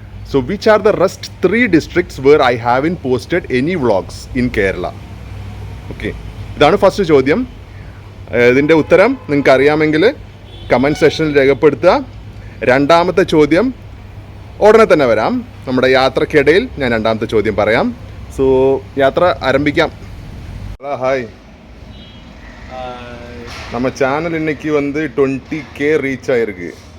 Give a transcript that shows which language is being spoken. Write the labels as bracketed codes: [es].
[en] So which are the rest 3 districts where I haven't posted any vlogs in Kerala? [ml] Okay. ഇതാണ് first ചോദ്യം. ഇതിൻ്റെ ഉത്തരം നിങ്ങൾക്ക് അറിയാമെങ്കിൽ കമൻറ്റ് സെക്ഷനിൽ രേഖപ്പെടുത്തുക. രണ്ടാമത്തെ ചോദ്യം ഉടനെ തന്നെ വരാം. നമ്മുടെ യാത്രക്കിടയിൽ ഞാൻ രണ്ടാമത്തെ ചോദ്യം പറയാം. സോ യാത്ര ആരംഭിക്കാം. [ta] ഹായ്, நம்ம சேனல் இன்னைக்கு வந்து 20K ரீச் ஆயிருக்கு.